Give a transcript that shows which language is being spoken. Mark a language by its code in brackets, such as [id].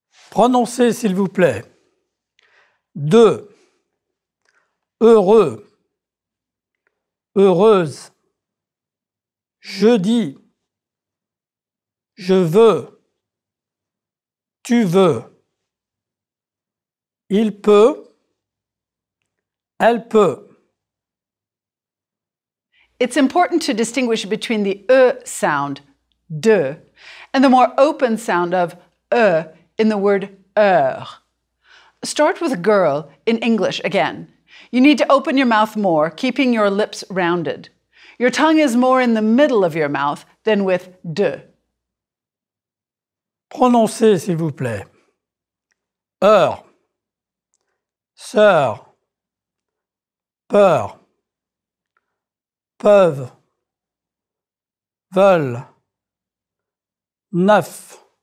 [fr] Prononcez, s'il vous plaît. De, heureux, heureuse, jeudi, je veux, tu veux, il peut, elle peut. [en] It's important to distinguish between the sound, de, and the more open sound of in the word heure. Start with girl in English again. You need to open your mouth more, keeping your lips rounded. Your tongue is more in the middle of your mouth than with de. [fr] Prononcez, s'il vous plaît. Heure, sœur, peur, peuvent, veulent, neuf.